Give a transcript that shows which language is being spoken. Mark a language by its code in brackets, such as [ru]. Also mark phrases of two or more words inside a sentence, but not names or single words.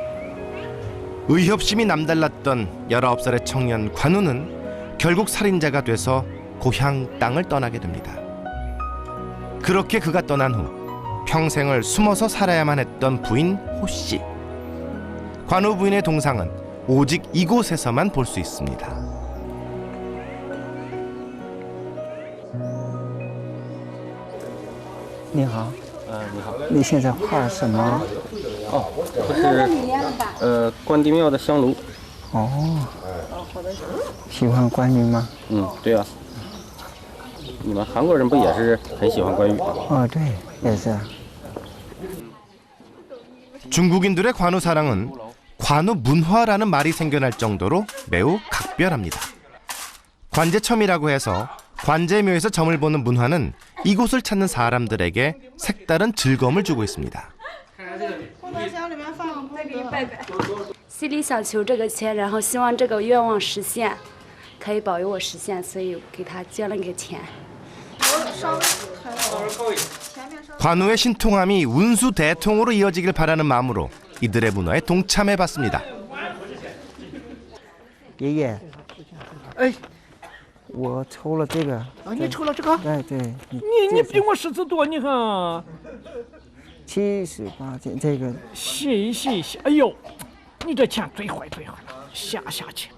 [ko] 의협심이 남달랐던 19살의 청년 관우는 결국 살인자가 돼서 고향 땅을 떠나게 됩니다. 그렇게 그가 떠난 후 평생을 숨어서 살아야만 했던 부인 호씨. 관우 부인의 동상은 오직 이곳에서만 볼 수 있습니다. [zh] 你好，你好。你现在画什么？哦，这是关帝庙的香炉。哦，喜欢关羽吗？嗯，对啊。你们韩国人不也是很喜欢关羽吗？哦，对，也是。 [ko] 중국인들의 관우 사랑은 관우 문화라는 말이 생겨날 정도로 매우 각별합니다. 관제첨이라고 해서 관제묘에서 점을 보는 문화는 이곳을 찾는 사람들에게 색다른 즐거움을 주고 있습니다. [zh] 心里想求这个钱，然后希望这个愿望实现，可以保佑我实现，所以给他捐了个钱。 [ko] 관우의 신통함이 운수 대통으로 이어지길 바라는 마음으로 이들의 문화에 동참해봤습니다. [zh] 爷爷，哎，我抽了这个。啊，你抽了这个？哎，对。你比我识字多，你看。 78斤，这个。谢一谢，哎呦，你这钱最坏最坏了，下钱。